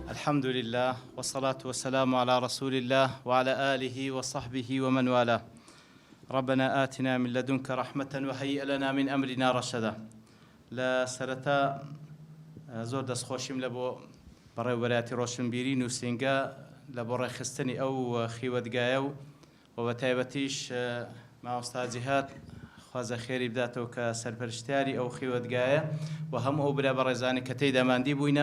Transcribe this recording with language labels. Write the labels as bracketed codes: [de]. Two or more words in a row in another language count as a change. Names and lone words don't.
[ar] الحمد لله والصلاة والسلام على رسول الله وعلى آله وصحبه ومن والاه. ربنا آتنا من لدنك رحمة وهيئ لنا من أمرنا رشدا. [ckb] لا سرتا زۆر دەستخۆشیم لە بۆ بەڕێوەبەرەتی ڕۆشنبیری نووسینگە لە بۆ ڕێخستنی ئەو خیوەتگایە و بە تایبەتیش مامۆستا جیهاد خوازە خێری بداتەوە کە سەرپەرشتیاری ئەو خیوەتگایە و هەموو ئەو برا بەڕێزانی کە تێیدا ماندی بووینە.